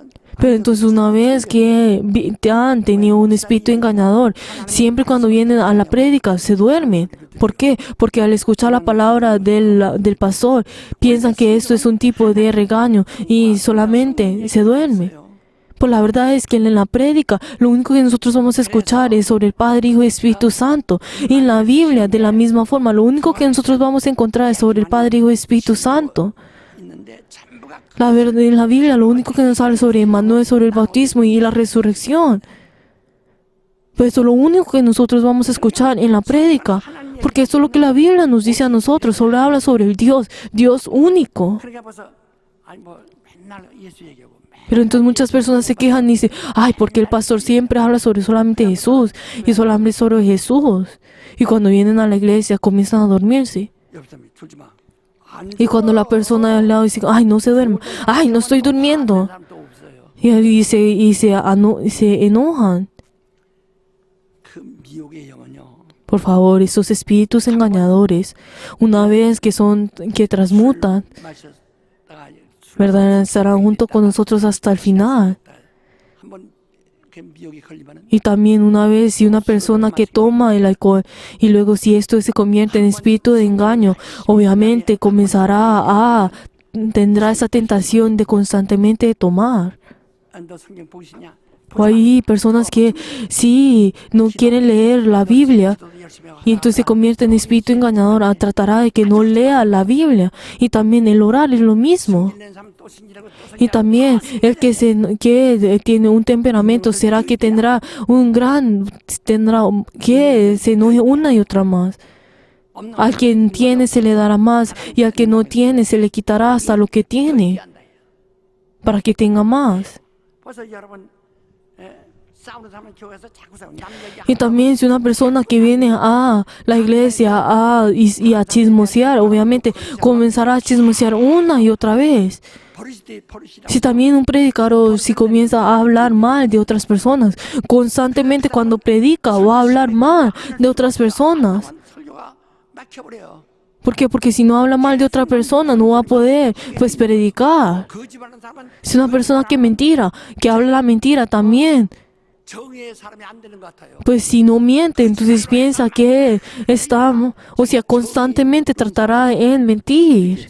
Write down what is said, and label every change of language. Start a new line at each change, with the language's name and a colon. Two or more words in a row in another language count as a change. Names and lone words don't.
Spanish: Pero entonces una vez que te han tenido un espíritu engañador, siempre cuando vienen a la prédica se duermen. ¿Por qué? Porque al escuchar la palabra del pastor piensan que esto es un tipo de regaño y solamente se duermen. Pues la verdad es que en la prédica lo único que nosotros vamos a escuchar es sobre el Padre, Hijo y Espíritu Santo. Y en la Biblia de la misma forma lo único que nosotros vamos a encontrar es sobre el Padre, Hijo y Espíritu Santo.
Korean: 있는데 전부가
Spanish: La verdad, en la Biblia lo único que nos habla sobre Emmanuel, sobre el bautismo y la resurrección. Pues eso es lo único que nosotros vamos a escuchar en la prédica. Porque eso es lo que la Biblia nos dice a nosotros. Solo habla sobre el Dios único.
Korean: 그러니까 벌써 아니 뭐 맨날 예수 얘기하고
Spanish: Pero entonces muchas personas se quejan y dicen, porque el pastor siempre habla sobre solamente Jesús y solamente sobre Jesús. Y cuando vienen a la iglesia comienzan a dormirse.
Korean: 옆 사람이 졸지 마. 안
Spanish: Y cuando la persona de al lado dice, no se duerma, no estoy durmiendo.
Korean: 사람도 없어요.
Spanish: Y se enojan.
Korean: 그 미혹의 영은요.
Spanish: Por favor, esos espíritus engañadores, una vez que transmutan,
Korean: 마셨다가
Spanish: ¿verdad? Estarán junto con nosotros hasta el final.
Korean: 한번 그 미혹에 걸리면은
Spanish: Y también una vez si una persona que toma el alcohol y luego si esto se convierte en espíritu de engaño, obviamente tendrá esa tentación de constantemente tomar.
Korean: 너 성경 보시냐?
Spanish: O hay personas que sí no quieren leer la Biblia y entonces se convierte en espíritu engañador. Tratará de que no lea la Biblia. Y también el orar es lo mismo. Y también el que tiene un temperamento será que que se enoje una y otra más. Al quien tiene se le dará más y al que no tiene se le quitará hasta lo que tiene para que tenga más.
Korean: 벌써 여러분 싸우는 사람은 교회에서 자꾸 싸워. 남 얘기
Spanish: Y también si una persona que viene a la iglesia y a chismosear, obviamente comenzará a chismosear una y otra vez.
Korean: 버릇이다.
Spanish: Si también un predicador, si comienza a hablar mal de otras personas, constantemente cuando predica va a hablar mal de otras personas.
Korean: 설교가 막혀버려요.
Spanish: ¿Por qué? Porque si no habla mal de otra persona no va a poder predicar.
Korean: 거짓말하는 사람은
Spanish: Si una persona que habla la mentira también,
Korean: 정의의 사람이 안 되는 것 같아요.
Spanish: pues si no miente, entonces piensa que constantemente tratará en mentir.